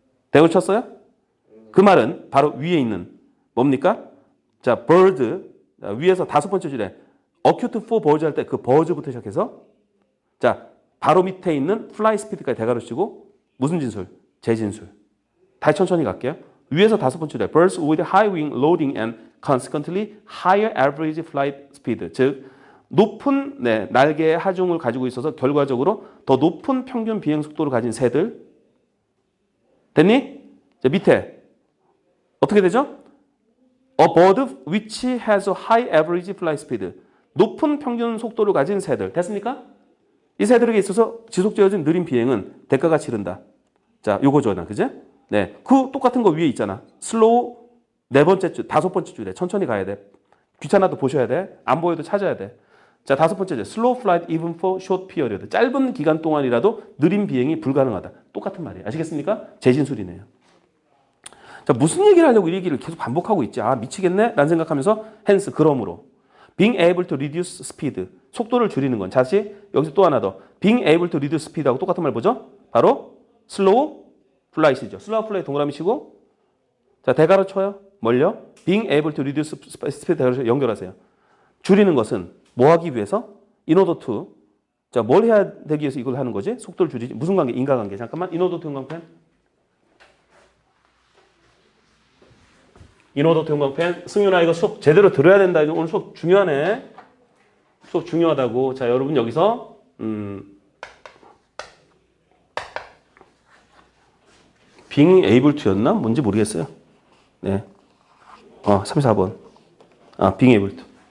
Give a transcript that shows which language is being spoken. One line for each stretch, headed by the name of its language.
Korean: 대가로 쳤어요? 그 말은 바로 위에 있는 뭡니까? 자, bird 위에서 다섯 번째 줄에 acute for birds 할 때 그 birds부터 시작해서 자, 바로 밑에 있는 fly speed까지 대가로 치고 무슨 진술? 재진술. 다시 천천히 갈게요. 위에서 다섯 번째 줄에
English: birds with high wing loading and consequently higher average flight speed.
Korean: 즉 높은 날개의 하중을 가지고 있어서 결과적으로 더 높은 평균 비행 속도를 가진 새들. 됐니? 자, 밑에 어떻게 되죠?
English: A bird which has a high average flight speed.
Korean: 높은 평균 속도를 가진 새들. 됐습니까? 이 새들에게 있어서 지속되어진 느린 비행은 대가가 치른다. 자, 요거죠, 그제? 네, 그 똑같은 거 위에 있잖아. 슬로우 네 번째 줄, 다섯 번째 줄에 천천히 가야 돼. 귀찮아도 보셔야 돼. 안 보여도 찾아야 돼. 자, 다섯 번째 줄,
English: slow flight even for short period.
Korean: 짧은 기간 동안이라도 느린 비행이 불가능하다. 똑같은 말이에요. 아시겠습니까? 재진술이네요. 자, 무슨 얘기를 하려고 이 얘기를 계속 반복하고 있지? 아, 미치겠네? 라는 생각하면서
English: hence,
Korean: 그러므로.
English: being able to reduce speed.
Korean: 속도를 줄이는 건. 다시 여기서 또 하나 더.
English: being able to reduce speed
Korean: 하고 똑같은 말 보죠? 바로
English: slow flight
Korean: 이죠. slow flight 동그라미 치고 자, 대가로 쳐요. 뭘요?
English: being able to reduce speed
Korean: 대가로 연결하세요. 줄이는 것은 뭐 하기 위해서?
English: in order to.
Korean: 자, 뭘 해야 되기 위해서 이걸 하는 거지? 속도를 줄이지. 무슨 관계? 인과관계. 잠깐만.
English: in order to
Korean: 형광펜.
English: in order to
Korean: 형광펜. 승윤아 이거 수업 제대로 들어야 된다. 오늘 수업 중요하네. 수업 중요하다고. 자, 여러분 여기서
English: being able to
Korean: 였나? 뭔지 모르겠어요. 네. 3, 4번.
English: being able to.